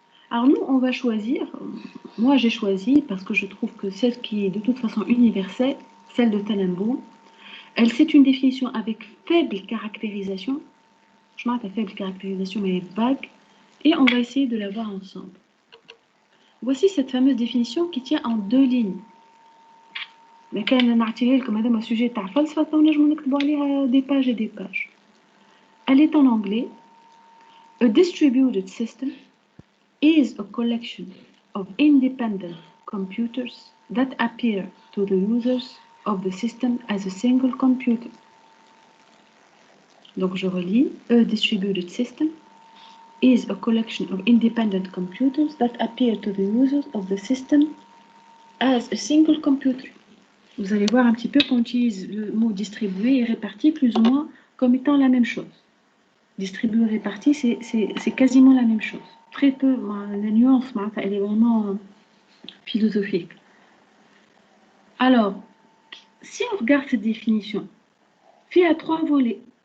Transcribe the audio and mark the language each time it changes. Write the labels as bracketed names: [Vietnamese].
[French] Alors nous, on va choisir, moi j'ai choisi parce que je trouve que celle qui est de toute façon universelle, celle de Tannenbaum, elle c'est une définition avec faible caractérisation, je m'arrête à faible caractérisation mais vague, et on va essayer de la voir ensemble. Voici cette fameuse définition qui tient en 2 lignes. Mais quand on a comme un sujet de falsafa, on a des pages et des pages. Elle est en anglais. [English] A distributed system is a collection of independent computers that appear to the users of the system as a single computer. [French] Donc je relis. [English] A distributed system is a collection of independent computers that appear to the users of the system as a single computer. [French] Vous allez voir un petit peu qu'on utilise le mot distribué et réparti plus ou moins comme étant la même chose. Distribué et réparti, c'est quasiment la même chose. Très peu, la nuance, elle est vraiment philosophique. Alors, si on regarde cette définition, fait à 3 volets.